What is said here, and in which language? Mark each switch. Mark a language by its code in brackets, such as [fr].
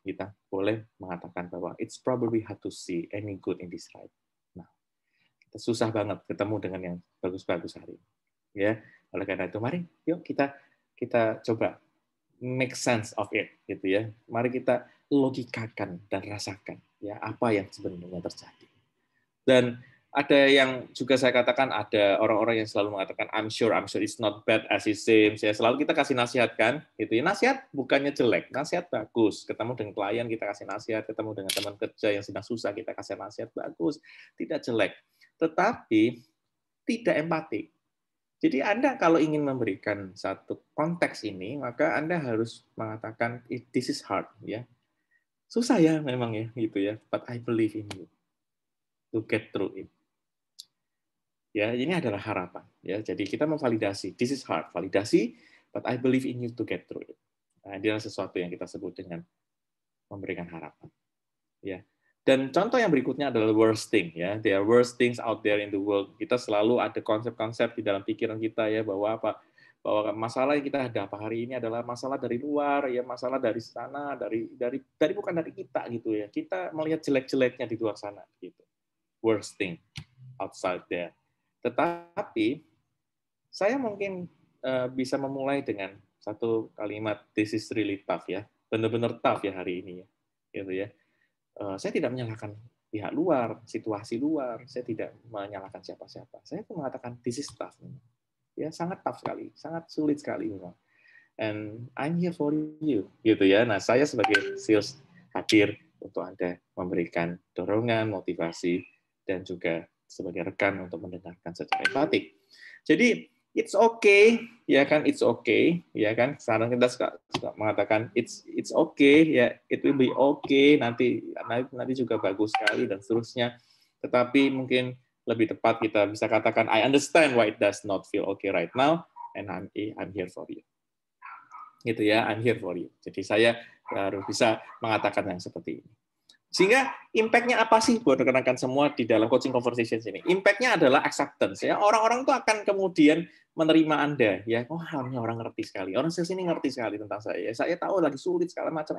[id] Kita boleh mengatakan bahwa [en] it's probably hard to see any good in this life. [id] Nah, kita susah banget ketemu dengan yang bagus-bagus hari ini. Ya, oleh karena itu mari yuk kita coba [en] make sense of it [id] gitu ya. Mari kita logikakan dan rasakan ya apa yang sebenarnya terjadi. Dan ada yang juga saya katakan, ada orang-orang yang selalu mengatakan [en] I'm sure it's not bad as it seems. [id] Ya, selalu kita kasih nasihat kan, gitu ya. Nasihat bukannya jelek, nasihat bagus. Ketemu dengan klien kita kasih nasihat, ketemu dengan teman kerja yang sedang susah kita kasih nasihat bagus, tidak jelek. Tetapi tidak empatik. Jadi Anda kalau ingin memberikan satu konteks ini, maka Anda harus mengatakan [en] this is hard [id] ya. Susah ya memang ya gitu ya, [en] but I believe in you to get through it. [id] Ya, ini adalah harapan ya. Jadi kita memvalidasi [en] this is hard, [id] validasi, [en] but I believe in you to get through it. [id] Nah, ini adalah sesuatu yang kita sebut dengan memberikan harapan. Ya. Dan contoh yang berikutnya adalah worst thing ya. [en] There are worst things out there in the world. [id] Kita selalu ada konsep-konsep di dalam pikiran kita ya bahwa bahwa masalah yang kita hadapi hari ini adalah masalah dari luar ya, masalah dari sana, dari bukan dari kita gitu ya. Kita melihat jelek-jeleknya di luar sana gitu. [en] Worst thing outside there. [id] Tetapi saya mungkin bisa memulai dengan satu kalimat [en] this is really tough [id] ya. Benar-benar tough ya hari ini ya. Gitu ya. Saya tidak menyalahkan pihak luar, situasi luar, saya tidak menyalahkan siapa-siapa. Saya itu mengatakan [en] this is tough. [id] Ya, sangat tough sekali, sangat sulit sekali memang. [en] And I'm here for you, [id] gitu ya. Nah, saya sebagai sales hadir untuk Anda memberikan dorongan, motivasi, dan juga sebagai rekan untuk mendengarkan secara empatik. Jadi [en] it's okay, [id] ya kan, it's okay, ya kan. Sekarang kita suka mengatakan [en] it's okay, [id] ya, [en] it will be okay, [id] nanti juga bagus sekali dan seterusnya. Tetapi mungkin lebih tepat kita bisa katakan [en] I understand why it does not feel okay right now, and I'm here for you. [id] Gitu ya, [en] I'm here for you. [id] Jadi saya harus bisa mengatakan yang seperti ini. Sehingga impact-nya apa sih buat rekan-rekan semua di dalam coaching conversations ini? Impact-nya adalah acceptance ya. Orang-orang itu akan kemudian menerima Anda ya. Oh, ini orang ngerti sekali. Orang sales ini ngerti sekali tentang saya. Saya tahu lagi sulit segala macam.